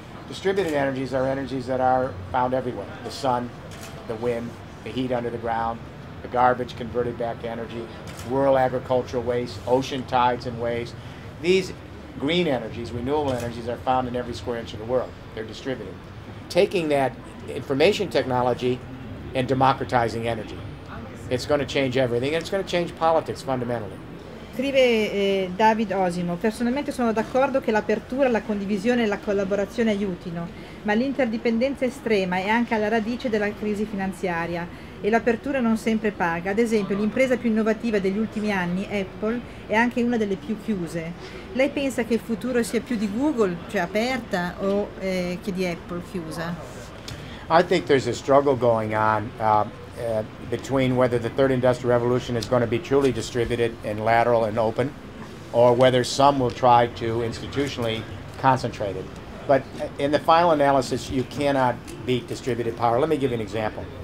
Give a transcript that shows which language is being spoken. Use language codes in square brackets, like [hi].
[en] Distributed energies are energies that are found everywhere. The sun, the wind, the heat under the ground, the garbage converted back to energy, rural agricultural waste, ocean tides and waves. These green energies, renewable energies, are found in every square inch of the world. They're distributed. Taking that information technology and democratizing energy. It's going to change everything, and it's going to change politics fundamentally. [it] Scrive David Osimo: personalmente sono d'accordo che l'apertura, la condivisione e la collaborazione aiutino, ma l'interdipendenza estrema è anche alla radice della crisi finanziaria e l'apertura non sempre paga. Ad esempio, l'impresa più innovativa degli ultimi anni, Apple, è anche una delle più chiuse. Lei pensa che il futuro sia più di Google, cioè aperta, o che di Apple, chiusa? [en] I think there's a struggle going on between whether the third industrial revolution is going to be truly distributed and lateral and open, or whether some will try to institutionally concentrate it. But in the final analysis, you cannot beat distributed power. Let me give you an example.